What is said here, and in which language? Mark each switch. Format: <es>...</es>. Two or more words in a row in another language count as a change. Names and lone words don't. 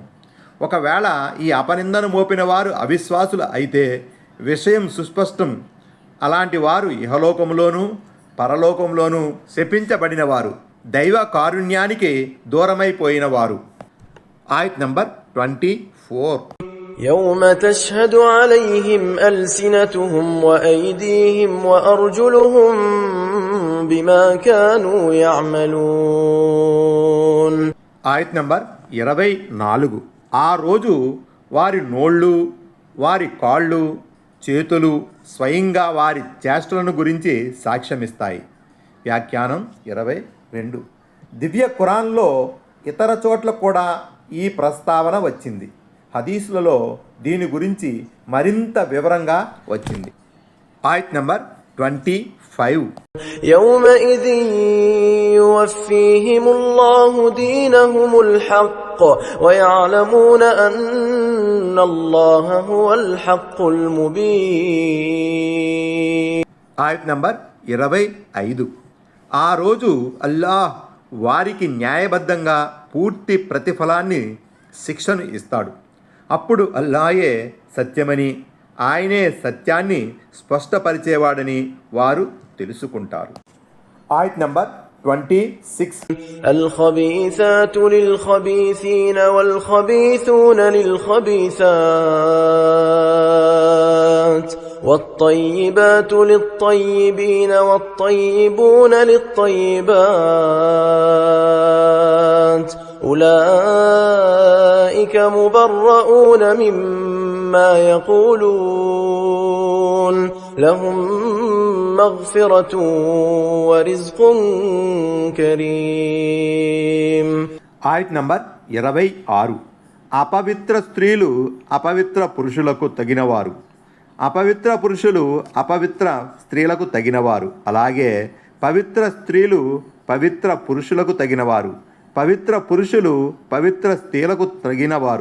<te>ఒకవేళ ఈ అపనిందను మోపిన వారు అవిశ్వాసులు అయితే విషయం సుస్పష్టం. అలాంటి వారు ఇహలోకంలోనూ పరలోకంలోనూ శపించబడిన వారు, దైవ కారుణ్యానికి దూరమైపోయిన వారు. ఆయత్ నంబర్ 24.</te> <ar>يوم تشهد عليهم ألسنتهم وأيديهم وأرجلهم بما كانوا يعملون.</ar> <te>ఆయత్ నంబర్ 24. ఆ రోజు వారి నోళ్ళు, వారి కాళ్ళు, చేతులు స్వయంగా వారి చేష్టలను గురించి సాక్ష్యమిస్తాయి. వ్యాఖ్యానం 22. దివ్య ఖురాన్లో ఇతర చోట్ల కూడా ఈ ప్రస్తావన వచ్చింది. హదీసులలో దీని గురించి మరింత వివరంగా వచ్చింది. ఆయత్ నంబర్ 25.</te> <ar>يومئذ يوفيهم الله دينهم الحق ويعلمون أن الله هو الحق المبين.</ar> <te>ఆయత్ నంబర్ 25. ఆ రోజు అల్లాహ్ వారికి న్యాయబద్ధంగా పూర్తి ప్రతిఫలాన్ని, శిక్షను ఇస్తాడు. అప్పుడు అల్లాయే సత్యమని, ఆయనే సత్యాన్ని స్పష్టపరిచేవాడని వారు తెలుసుకుంటారు. ఆయత్ నంబర్ 26.</te> <ar>الخبيثات للخبيثين والخبيثون للخبيثات والطيبات للطيبين والطيبون للطيبات أولئك مبرؤون مما يقولون لهم مغفرة ورزق كريم.</ar> <te>ఆయత్ నంబర్ 26. అపవిత్ర స్త్రీలు అపవిత్ర పురుషులకు తగినవారు, అపవిత్ర పురుషులు అపవిత్ర స్త్రీలకు తగినవారు, అలాగే పవిత్ర స్త్రీలు పవిత్ర పురుషులకు తగినవారు, పవిత్ర పురుషులు పవిత్ర స్త్రీలకు తగినవారు.</te>